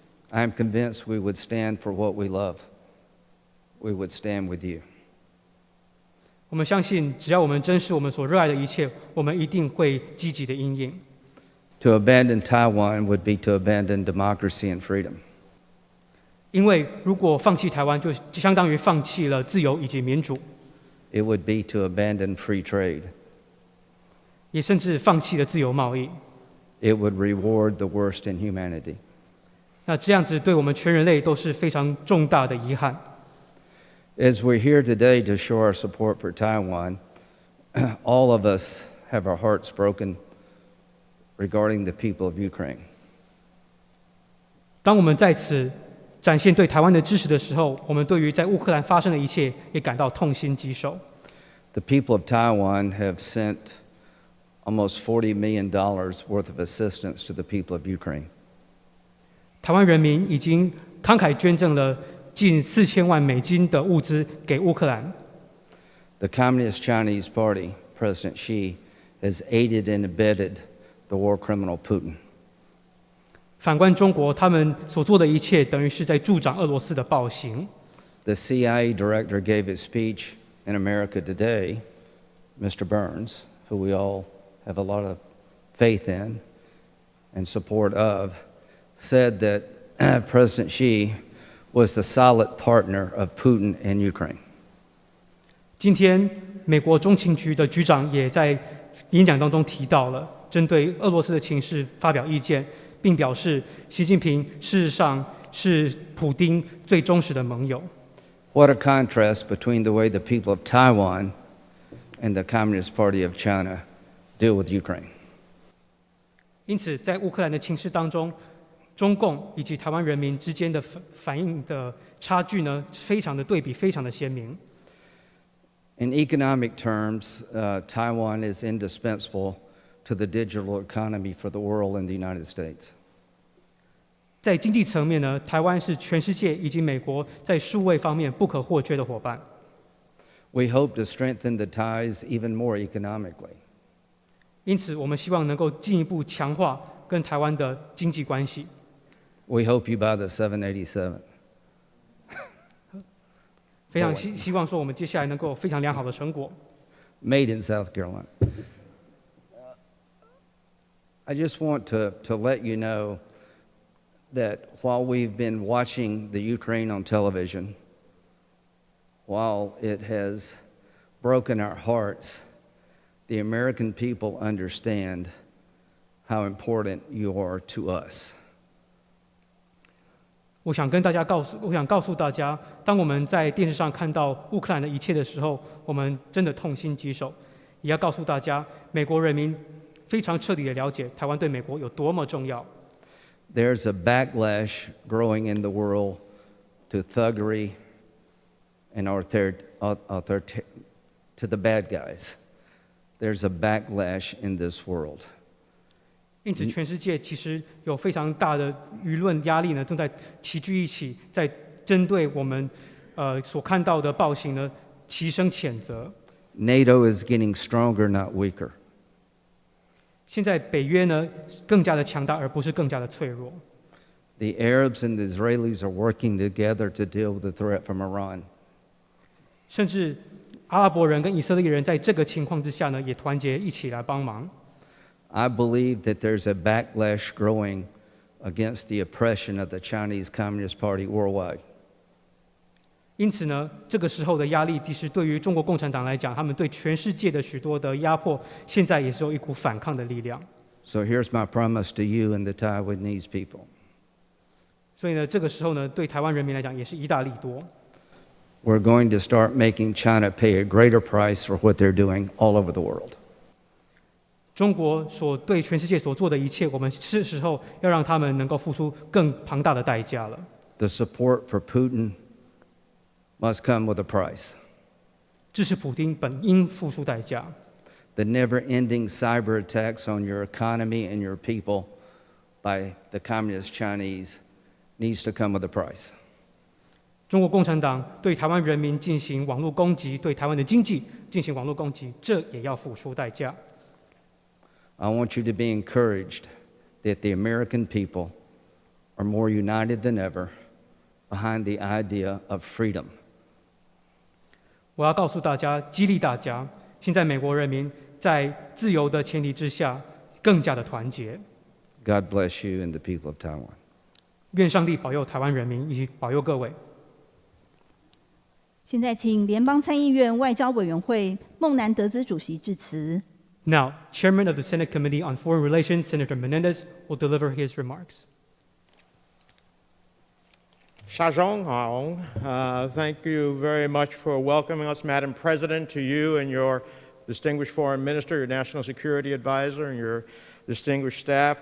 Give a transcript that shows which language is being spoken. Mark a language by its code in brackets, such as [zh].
[en] I am convinced we would stand for what we love. We would stand with you. [zh] 我们相信，只要我们珍视我们所热爱的一切，我们一定会积极的因应。 [en] To abandon Taiwan would be to abandon democracy and freedom. [zh] 因为如果放弃台湾，就相当于放弃了自由以及民主， [en] It would be to abandon free trade. [zh] 也甚至放弃了自由贸易。 [en] It would reward the worst in humanity. [zh] 那这样子对我们全人类都是非常重大的遗憾。 [en] As we're here today to show our support for Taiwan, all of us have our hearts broken regarding the people of Ukraine. [zh] 当我们在此展现对台湾的支持的时候，我们对于在乌克兰发生的一切也感到痛心疾首。 [en] The people of Taiwan have sent almost $40 million worth of assistance to the people of Ukraine. [zh] 台湾人民已经慷慨捐赠了近4000万美金的物资给乌克兰。 [en] The Communist Chinese Party, President Xi, has aided and abetted the war criminal Putin. [zh] 反观中国，他们所做的一切等于是在助长俄罗斯的暴行。 [en] The CIA director gave his speech in America today, Mr. Burns, who we all have a lot of faith in and support of, said that President Xi was the solid partner of Putin in Ukraine. [zh] 今天，美国中情局的局长也在演讲当中提到了，针对俄罗斯的情势发表意见，并表示习近平事实上是普丁最忠实的盟友。 [en] What a contrast between the way the people of Taiwan and the Communist Party of China deal with Ukraine. [zh] 因此，在乌克兰的情势当中，中共以及台湾人民之间的反应的差距呢，非常的对比，非常的鲜明。 [en] In economic terms, Taiwan is indispensable to the digital economy for the world and the United States. [zh] 在经济层面呢，台湾是全世界以及美国在数位方面不可或缺的伙伴。 [en] We hope to strengthen the ties even more economically. [zh] 因此，我们希望能够进一步强化跟台湾的经济关系。 [en] We hope you buy the 787. [zh] 非常希望说，我们接下来能够有非常良好的成果。 [en] Made in South Carolina. I just want to let you know that while we've been watching the Ukraine on television, while it has broken our hearts, the American people understand how important you are to us. [zh] 我想告诉大家，当我们在电视上看到乌克兰的一切的时候，我们真的痛心疾首。也要告诉大家，美国人民非常彻底的了解台湾对美国有多么重要。 [en] There's a backlash growing in the world to thuggery and to the bad guys. There's a backlash in this world. [zh] 因此，全世界其实有非常大的舆论压力呢，正在齐聚一起，在针对我们所看到的暴行呢，齐声谴责。 [en] NATO is getting stronger, not weaker. [zh] 现在北约呢更加的强大，而不是更加的脆弱。 [en] The Arabs and the Israelis are working together to deal with the threat from Iran. [zh] 甚至阿拉伯人跟以色列人在这个情况之下呢，也团结一起来帮忙。 [en] I believe that there's a backlash growing against the oppression of the Chinese Communist Party worldwide. [zh] 因此呢，这个时候的压力，其实对于中国共产党来讲，他们对全世界的许多的压迫，现在也是有一股反抗的力量。 [en] So here's my promise to you and the Taiwanese people. [zh] 所以呢，这个时候呢，对台湾人民来讲，也是一大利多。 [en] We're going to start making China pay a greater price for what they're doing all over the world. [zh] 中国所对全世界所做的一切，我们是时候要让他们能够付出更庞大的代价了。 [en] The support for Putin must come with a price. [zh] 支持普丁本应付出代价。 [en] The never-ending cyber attacks on your economy and your people by the Communist Chinese needs to come with a price. [zh] 中国共产党对台湾人民进行网络攻击，对台湾的经济进行网络攻击，这也要付出代价。 [en] I want you to be encouraged that the American people are more united than ever behind the idea of freedom. [zh] 我要告诉大家，激励大家，现在美国人民在自由的前提之下，更加的团结。 [en] God bless you and the people of Taiwan. [zh] 愿上帝保佑台湾人民，以及保佑各位。现在请联邦参议院外交委员会孟南德兹主席致辞。 [en] Now, Chairman of the Senate Committee on Foreign Relations, Senator Menendez, will deliver his remarks. [zh] 下中好, [en] thank you very much for welcoming us, Madam President, to you and your distinguished foreign minister, your national security advisor, and your distinguished staff.